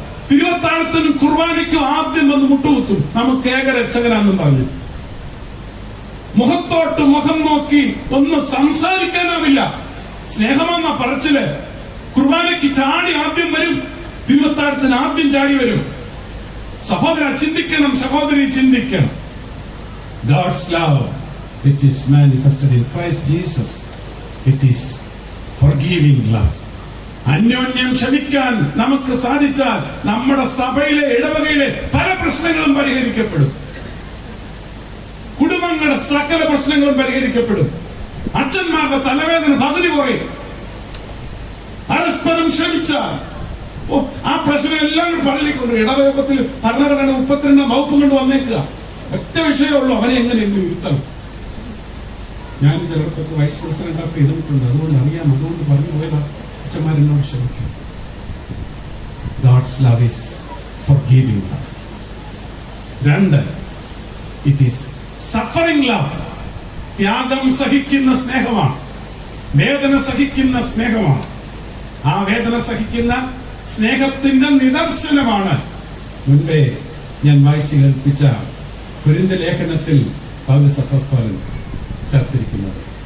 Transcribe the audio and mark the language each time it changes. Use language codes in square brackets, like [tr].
[ml] തിരുവത്താഴത്തിനും കുർബാനയ്ക്കും ആദ്യം വന്ന് മുട്ടുകുത്തും, നമുക്ക് ഏകരക്ഷകനാണെന്നും പറഞ്ഞു. മുഖത്തോട്ട് മുഖം നോക്കി ഒന്ന് സംസാരിക്കാനാവില്ല. സ്നേഹമെന്ന പറച്ചില് കുർബാനയ്ക്ക് ചാടി ആദ്യം വരും, തിരുവത്താഴത്തിന് ആദ്യം ചാടി വരും. സഹോദര ചിന്തിക്കണം, സഹോദരി ചിന്തിക്കണം. [en] God's love which is manifested in Christ Jesus, it is forgiving love. [ml] അന്യോന്യം ക്ഷമിക്കാൻ നമുക്ക് സാധിച്ചാൽ നമ്മുടെ സഭയിലെ ഇടവകയിലെ പല പ്രശ്നങ്ങളും പരിഹരിക്കപ്പെടും. കുടുംബങ്ങളുടെ സകല പ്രശ്നങ്ങളും പരിഹരിക്കപ്പെടും. അച്ഛന്മാരുടെ തലവേദന പകുതി കുറയും. പരസ്പരം ക്ഷമിച്ചാൽ ആ പ്രശ്നം എല്ലാം കൂടി പള്ളിക്കൊണ്ട് ഇടവയോഗത്തിൽ ഭരണഘടന 32 വകുപ്പ് കൊണ്ട് വന്നേക്കുക. ഒറ്റ വിഷയമുള്ളൂ, അവനെ എങ്ങനെയെങ്കിലും ഇരുത്തണം. ഞാൻ ചിലർക്കൊക്കെ വൈസ് പ്രസിഡന്റൊക്കെ ഇരുന്നിട്ടുണ്ട്, അതുകൊണ്ട് അറിയാം. അതുകൊണ്ട് പറഞ്ഞു പോയതാ. അച്ഛന്മാരെന്നോട് ക്ഷമിക്കും. [en] God's love is forgiving love. 2, it is suffering love. [ml] ത്യാഗം സഹിക്കുന്ന സ്നേഹമാണ്, വേദന സഹിക്കുന്ന സ്നേഹമാണ്. ആ വേദന സഹിക്കുന്ന സ്നേഹത്തിന്റെ നിദർശനമാണ് മുൻപേ ഞാൻ വായിച്ചു കേൾപ്പിച്ച കൊരിന്ത്യർ ലേഖനത്തിൽ പൗലോസ് അപ്പോസ്തലൻ ചേർത്തിരിക്കുന്നത്.